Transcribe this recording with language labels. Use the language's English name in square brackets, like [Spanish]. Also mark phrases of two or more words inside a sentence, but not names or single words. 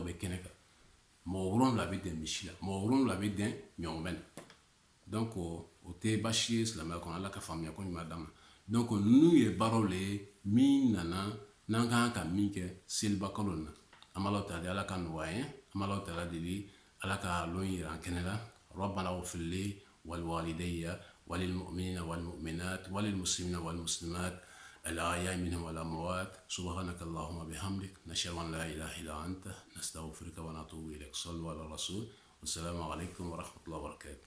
[Bambara] bɛ kɛnɛ kan mɔgɔ 7 bɛ dɛn misi la mɔgɔ 7 bɛ dɛn ɲɔgɔmɛ la donc o tɛ baasi ye silamɛya kɔnɔ ala ka faamuya ko ɲuman d'an ma donc ninnu ye baaraw le ye min nana n'an kan ka min kɛ seliba kalo na an b'alaw ta di ala ka nɔgɔya ye an b'alaw ta deli ala ka lon yira an kɛnɛ la [Arabic] ربنا اغفر لي ولوالدي وللمؤمنين والمؤمنات وللمسلمين والمسلمات الأحياء منهم والأموات سبحانك اللهم وبحمدك نشهد أن لا إله إلا أنت نستغفرك ونتوب إليك صلوا على الرسول والسلام عليكم ورحمة الله وبركاته